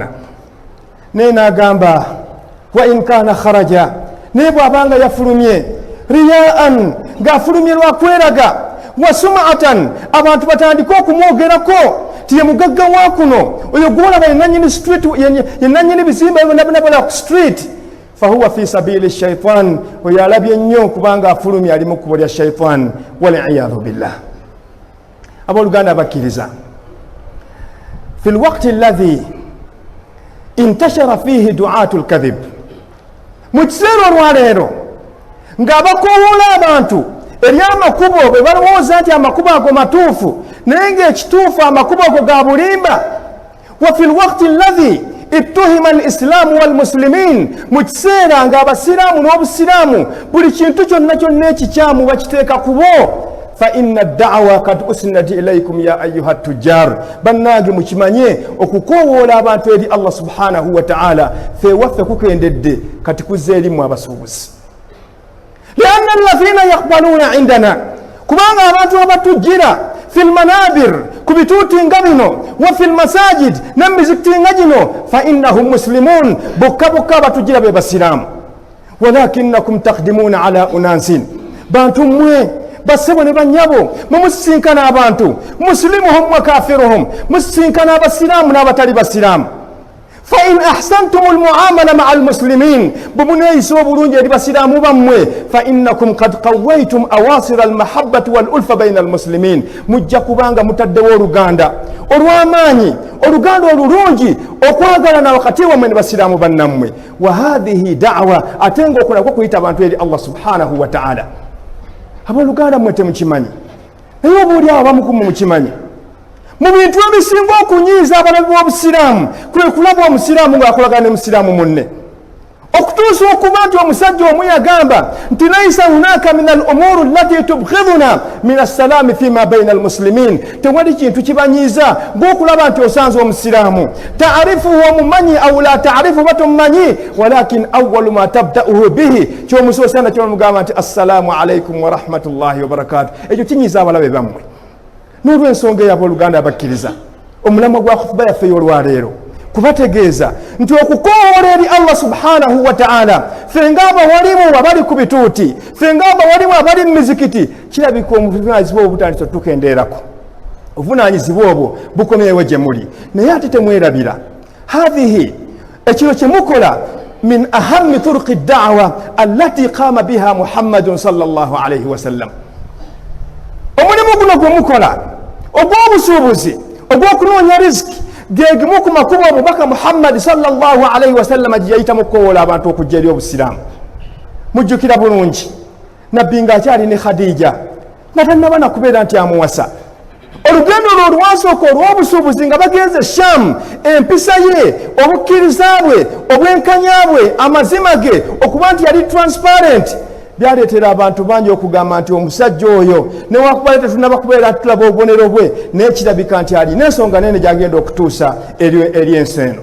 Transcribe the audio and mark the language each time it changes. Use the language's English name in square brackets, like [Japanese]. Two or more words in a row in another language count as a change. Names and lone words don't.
[Ganda] Naye n'agamba [Arabic] وإن كان خرج, [Ganda] naye bw'abanga yafulumye riyaan, ng'afulumye lwakweraga, [Arabic] وسمعة, [Ganda] abantu batandika okumwogerako ti ye mugagga wa kuno, oyo gwolaba yenanyini street, yenanyini bizimba ebonabonabona ku street, [Arabic] فهو في سبيل الشيطان, [Ganda] oyo alabye nnyo kubanga afulumye ali mu kkubo lya shaitan, [Arabic] والعياذ بالله. [Ganda] Abooluganda abakkiriza, [Arabic] في الوقت الذي انتشر فيه دعاة الكذب, [Ganda] mu kiseera olwaleero ng'abakoowoola abantu eri amakubo bwe balowooza nti amakubo ago matuufu, naye ng'ekituufu amakubo ago ga bulimba. [Arabic] وفي الوقت الذي اتهم الإسلام والمسلمون, [Ganda] mu kiseera ng'abasiraamu n'obusiraamu buli kintu kyonna kyonna ekikyamu bakiteeka ku bo. [Arabic] فإن الدعوة قد أسندت إليكم يا أيها التجار, [Ganda] bannange mukimanye okukoowoola abantu eri Allah [Arabic] سبحانه وتعالى [Ganda] fe waffe kukendedde kati kuzza erimu abasuubuzi. [Arabic] لأن الذين يقبلون عندنا, [Ganda] kubanga abantu abatujjira [Arabic] في المنابر, [Ganda] ku bituuti nga bino, [Arabic] وفي المساجد, [Ganda] n'emizikiti nga gino, [Arabic] فإنهم مسلمون, [Ganda] bokka bokka abatujjira be basiraamu. [Arabic] ولكنكم تقدمون على أناس, [Ganda] bantu mmwe bassebo ne bannyabo mumusisinkana abantu, [Arabic] مسلمهم وكافرهم, [Ganda] musisinkana abasiraamu n'abatali basiraamu. [Arabic] فإن أحسنتم المعاملة مع المسلمين, [Ganda] bwe muneeyisa obulungi eri basiraamu bammwe, [Arabic] فإنكم قد قويتم أواصر المحبة والألفة بين المسلمين, [Ganda] mujja kubanga mutaddewo oluganda olw'amaanyi, oluganda olulungi okwagalana wakati wammwe ne basiraamu bannammwe. [Arabic] وهذه دعوة, [Ganda] ate nga okulako kuyita abantu eri Allah [Arabic] سبحانه وتعالى. [Ganda] Abooluganda mmwe temukimanyi, naye obaoliawo abamukumu mukimanyi, mu bintu ebisinga okunyiiza abalabi b'obusiraamu kwe kulaba omusiraamu ng'akolagana ne musiraamu munne, okutuusa okuba nti omusajja omu yagamba nti [Arabic] ليس هناك من الأمور التي تبغضون من السلام فيما بين المسلمين, [Ganda] tewali kintu kibanyiiza ng'okulaba nti osanze omusiraamu taarifuhu omumanyi [Arabic] أو لا تعرف [Ganda] batomumanyi, [Arabic] ولكن أول ما تبدؤه به, [Ganda] kyomusoosa nakyo nomugamba nti [Arabic] السلام عليكم ورحمة الله وبركاته, [Ganda] ekyo kinyiiza abalabe bammwe. N'olw'ensonga eyo abooluganda abakkiriza, omulamwa gwa khutuba yaffe y'olwaleero kubategeeza nti okukoowoola eri Allah [Arabic] سبحانه وتعالى, [Ganda] ffe ng'abawalimu abali ku bituuti, ffe ng'abawalimu abali mu mizikiti, kirabika obuvunaanyizibwa obwo butandise tukendeerako. Obuvunaanyizibwa obwo bukomyewo gye muli, naye ate temwerabira. [Arabic] Hadhihi, [Ganda] ekiro kye mukola [Arabic] من أهم طرق الدعوة التي قام بها محمد صلى الله عليه وسلم. [Ganda] Omulimu guno gwe mukola ogw'obusuubuzi, ogw'okunoonya riziki, gegimu ku makubo omubaka Muhammad [Arabic] صلى الله عليه وسلم [Ganda] gye yayitamu okukoowoola abantu okujja eri obusiraamu. Mujjukira bulungi nabbi ng'akyali ne Khadija nga tannaba na kubeera nti amuwasa. Olugendo lwe olwasooka olw'obusuubuzi nga bagenze Sham, empisa ye, obukkiriza bwe, obwenkanya bwe, amazima ge, okuba nti yali transparent, byaleetera abantu bangi okugamba nti omusajja oyo newakuba tetunaba kubeera tulaba obubonero bwe, naye kirabika nti alina ensonga nene gyagenda okutuusa eri ensi eno.